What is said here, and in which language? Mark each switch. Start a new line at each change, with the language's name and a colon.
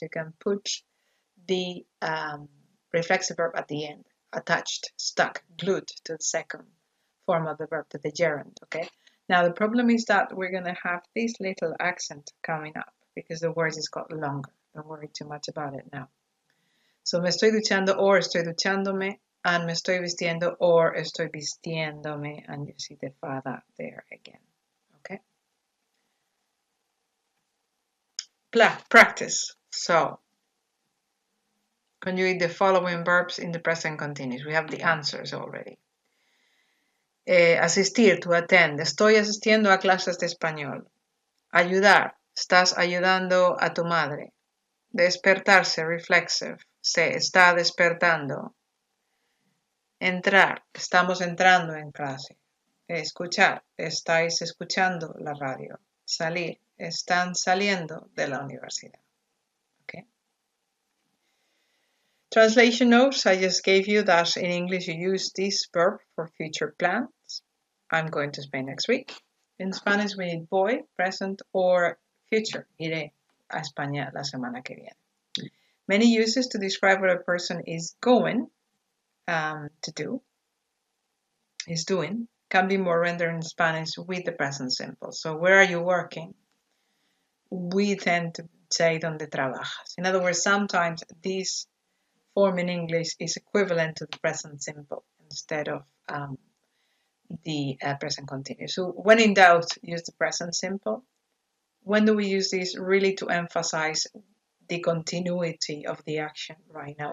English: You can put the reflexive verb at the end, attached, stuck, glued to the second form of the verb, to the gerund, okay? Now the problem is that we're going to have this little accent coming up because the word is got longer. Don't worry too much about it now. So
Spanish: me estoy duchando
English: or
Spanish: estoy duchándome,
English: and
Spanish: me estoy vistiendo
English: or
Spanish: estoy vistiéndome,
English: and you see the fada there again, okay? Practice. So, conjugate the following verbs in the present continuous. We have the answers already. Asistir, to attend.
Spanish: Estoy asistiendo a clases de español. Ayudar. Estás ayudando a tu madre. Despertarse, reflexive. Se está despertando. Entrar. Estamos entrando en clase. Escuchar. Estáis escuchando la radio. Salir. Están saliendo de la universidad.
English: Okay. Translation notes, I just gave you that in English you use this verb for future plans. I'm going to Spain next week. In Spanish, we need voy, present, or future.
Spanish: Iré a España la semana que viene.
English: Many uses to describe what a person is going to do, is doing, can be more rendered in Spanish with the present simple. So, where are you working? We tend to say
Spanish: donde trabajas.
English: In other words, sometimes this form in English is equivalent to the present simple instead of the present continuous. So when in doubt, use the present simple. When do we use this? Really to emphasize the continuity of the action right now.